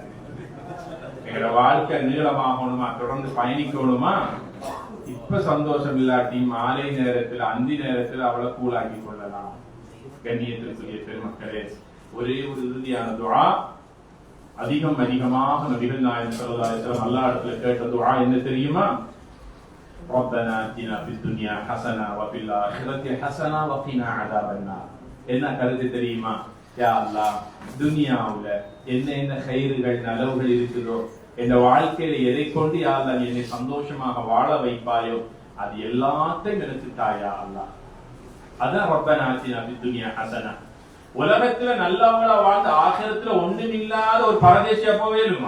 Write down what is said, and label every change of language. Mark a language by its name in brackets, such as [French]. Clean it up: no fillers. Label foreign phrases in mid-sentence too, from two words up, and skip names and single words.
[Tamil] எங்களோட வாழ்க்கை நீளமாகணுமா, தொடர்ந்து பயணிக்கணுமா, இப்ப சந்தோஷம் இல்லாட்டி மாலை நேரத்தில் அந்தி நேரத்தில் அவளை கூலாக்கி கொள்ளலாம். கண்ணியத்திற்குரிய பெருமக்களே, ஒரே ஒரு இறுதியான துஆ, அதிகமாக நபிகள் நாயகம் [Arabic] صلى الله عليه وسلم [Tamil] அல்லாஹ்விடத்தில் கேட்ட துஆ என்ன தெரியுமா? [Arabic] ربنا آتنا في الدنيا حسنة وفي الآخرة حسنة وقنا عذاب النار. [Tamil] என்ன கருத்து தெரியுமா? [Arabic] يا الله, [Tamil] துனியாவுல என்ன கைறுகள் நலவுகள் இருக்குதோ, இந்த வாழ்க்கையில எதை கொண்டு [Arabic] يا الله [Tamil] என்னை சந்தோஷமாக வாழ வைப்பாயோ அது எல்லாத்தையும் எனக்கு தாயா அல்லாஹ். அதான் [Arabic] ربنا آتنا في الدنيا حسنة. [Tamil] உலகத்துல நல்லவங்களா வாழ்ந்து ஆகிரத்துல ஒண்ணுமில்லாத ஒரு பரதேசியா போவேலுமா?